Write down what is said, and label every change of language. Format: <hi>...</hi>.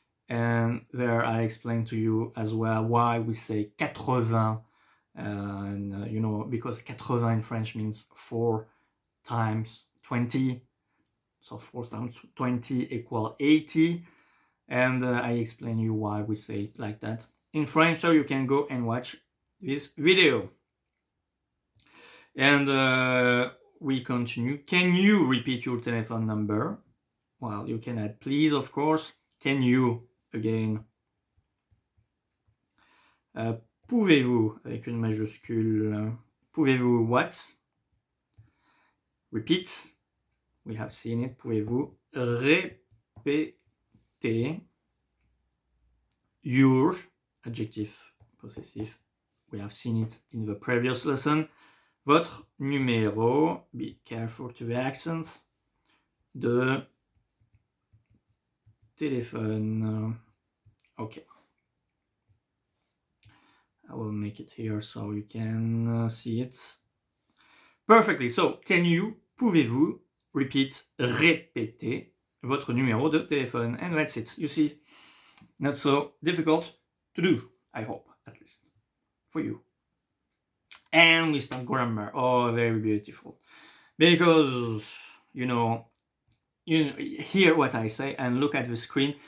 <en>And there I explain to you as well why we say 80, and you know, because 80 in French means 4 times 20, so 4 times 20 equal 80, and I explain you why we say it like that in French, so you can go and watch this video. And we continue. Can you repeat your telephone number? Well, you can add please, of course. Can you, again.</en> <fr>Pouvez-vous, avec une majuscule. Pouvez-vous</fr> <en>what? Repeat. We have seen it.</en> <fr>Pouvez-vous répéter</fr> <en>your, adjective possessive. We have seen it in the previous lesson.</en> <fr>Votre numéro,</fr> <en>be careful to the accent,</en> <fr>de téléphone.</fr> <en>Okay. I will make it here so you can see it perfectly. So, can you,</en> <fr>pouvez-vous,</fr> <en>repeat,</en> <fr>répéter votre numéro de téléphone?</fr> <en>And that's it. You see, not so difficult to do, I hope, at least, for you. And we start grammar. Oh, very beautiful. Because, you know, hear what I say and look at the screen.</en>